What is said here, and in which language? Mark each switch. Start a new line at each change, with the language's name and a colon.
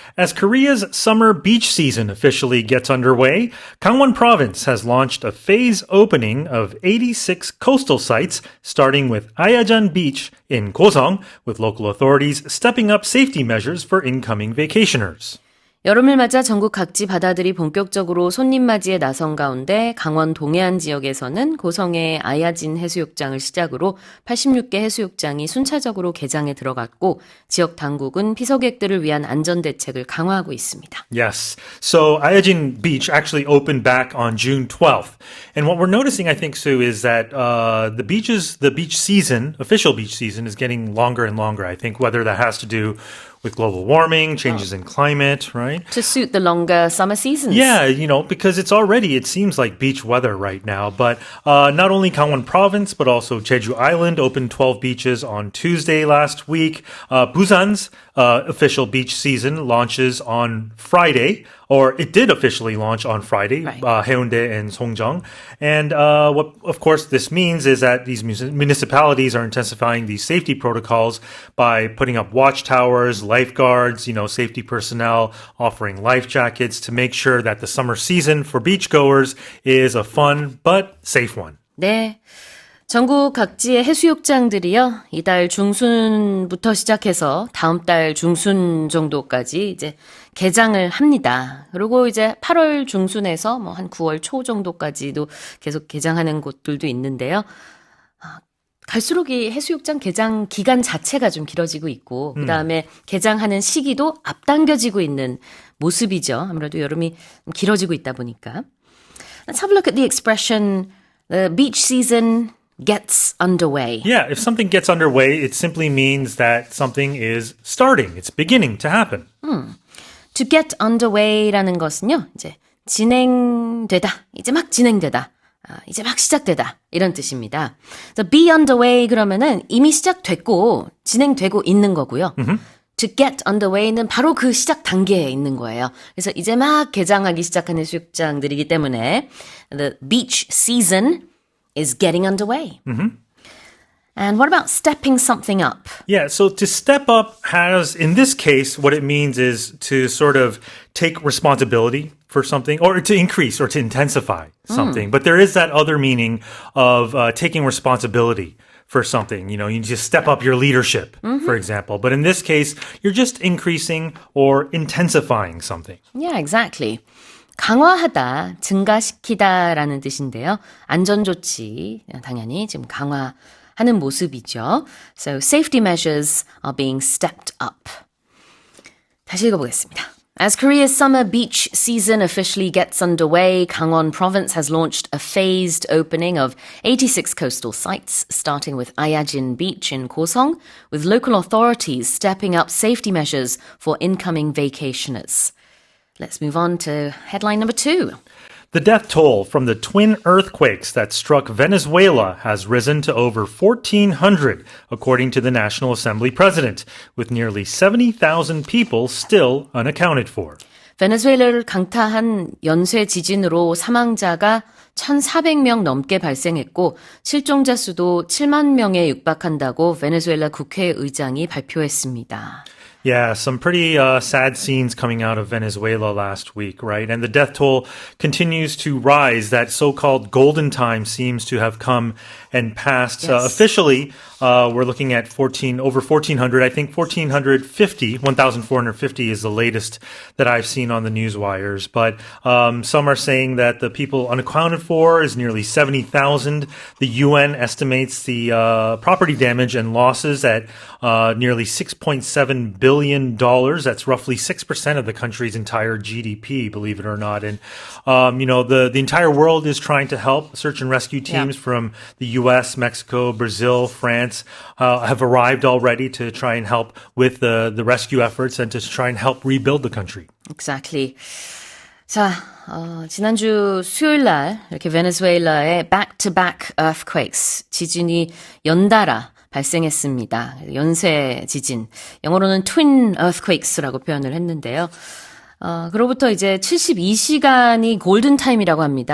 English: As Korea's summer beach season officially gets underway, Gangwon Province has launched a phase opening of 86 coastal sites, starting with Ayajan Beach in Gosong, with local authorities stepping up safety measures for incoming vacationers.
Korean: 여름을 맞아 전국 각지 바다들이 본격적으로 손님 맞이에 나선 가운데 강원 동해안 지역에서는 고성의 아야진 해수욕장을 시작으로 86개 해수욕장이 순차적으로 개장에 들어갔고 지역 당국은 피서객들을 위한 안전 대책을 강화하고 있습니다.
English: Yes. So Ayajin Beach actually opened back on June 12th. And what we're noticing, I think, Sue, is that the beach season, official beach season, is getting longer and longer. I think whether that has to do with global warming, changes in climate, right? To suit the longer summer seasons. Yeah, because it seems like beach weather right now. But not only Gangwon Province, but also Jeju Island opened 12 beaches on Tuesday last week. Busan's official beach season launches on Friday, or it did officially launch on Friday, Right. Haeundae and Songjeong. And what, of course, this means is that these municipalities are intensifying these safety protocols by putting up watchtowers, lifeguards, safety personnel, offering life jackets to make sure that the summer season for beachgoers is a fun but safe one.
Korean: 네. 전국 각지의 해수욕장들이요, 이달 중순부터 시작해서 다음 달 중순 정도까지 이제 개장을 합니다. 그리고 이제 8월 중순에서 한 9월 초 정도까지도 계속 개장하는 곳들도 있는데요. 갈수록 이 해수욕장 개장 기간 자체가 좀 길어지고 있고, 그 다음에 개장하는 시기도 앞당겨지고 있는 모습이죠. 아무래도 여름이 길어지고 있다 보니까.
English: Let's have a look at the expression, the beach season gets underway. Yeah, if something gets underway, it simply means that something is starting. It's beginning to happen.
Korean: To get underway라는 것은요, 이제 진행되다, 이제 막 진행되다, 이제 막 시작되다 이런 뜻입니다.
English: So be underway
Korean: 그러면은 이미 시작됐고 진행되고 있는 거고요. To get underway는 바로 그 시작 단계에 있는 거예요. 그래서 이제 막 개장하기 시작한 해수욕장들이기 때문에
English: the beach season is getting underway. And what about stepping something up? Yeah, so to step up has, in this case, what it means is to sort of take responsibility for something, or to increase or to intensify something. But there is that other meaning of taking responsibility for something. You need to step up your leadership, for example. But in this case, you're just increasing or intensifying something. Yeah, exactly.
Korean: 강화하다, 증가시키다라는 뜻인데요. 안전조치, 당연히 지금 강화하는 모습이죠.
English: So safety measures are being stepped up.
Korean: 다시 읽어보겠습니다.
English: As Korea's summer beach season officially gets underway, Gangwon Province has launched a phased opening of 86 coastal sites, starting with Ayajin Beach in Gosong, with local authorities stepping up safety measures for incoming vacationers. Let's move on to headline number 2. The death toll from the twin earthquakes that struck Venezuela has risen to over 1,400, according to the National Assembly president, with nearly 70,000 people still unaccounted for.
Korean: 베네수엘라를 강타한 연쇄 지진으로 사망자가 1,400명 넘게 발생했고 실종자 수도 7만 명에 육박한다고 베네수엘라 국회의장이 발표했습니다.
English: Yeah, some pretty sad scenes coming out of Venezuela last week, right? And the death toll continues to rise. That so-called golden time seems to have come and passed. Yes. Officially, we're looking at over 1,400. I think 1,450 is the latest that I've seen on the news wires. But some are saying that the people unaccounted for is nearly 70,000. The UN estimates the property damage and losses at nearly $6.7 billion. That's roughly 6% of the country's entire GDP, believe it or not. And, the entire world is trying to help. Search and rescue teams from the U.S., Mexico, Brazil, France have arrived already to try and help with the rescue efforts and to try and help rebuild the country. Exactly.
Korean: 자, 지난주 수요일 날 이렇게 베네수엘라의
English: back-to-back earthquakes,
Korean: 지진이 연달아 발생했습니다. 연쇄 지진, 영어로는 twin earthquakes라고 표현을 했는데요. 그로부터 이제 72시간이 골든타임이라고 합니다.